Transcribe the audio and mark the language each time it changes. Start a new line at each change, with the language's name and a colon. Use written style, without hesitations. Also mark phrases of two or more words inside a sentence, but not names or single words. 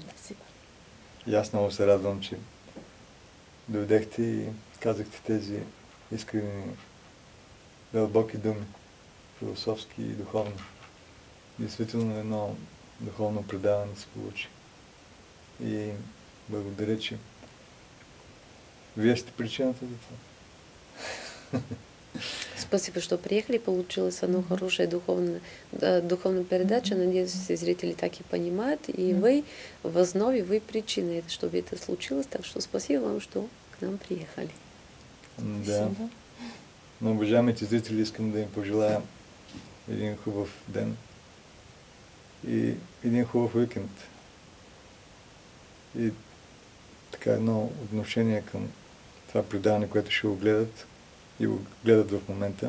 Bulgarian: И аз много се радвам, че дойдехте и казахте тези искрени, дълбоки думи, философски и духовни. Действително едно духовно предаване се получи. И благодаря, че вие сте причината за това.
Russian: Спасибо, что приехали, получилась одна хорошая духовная передача. Надеюсь, все зрители так и понимают. И вы в основе, вы причина, чтобы это случилось. Так что спасибо вам, что к нам приехали. Да.
Bulgarian: На уважаемите зрители искам да им пожелая един хубав ден и един хубав уикенд. И така едно отношение към това предаване, което ще го гледат и го гледат в момента.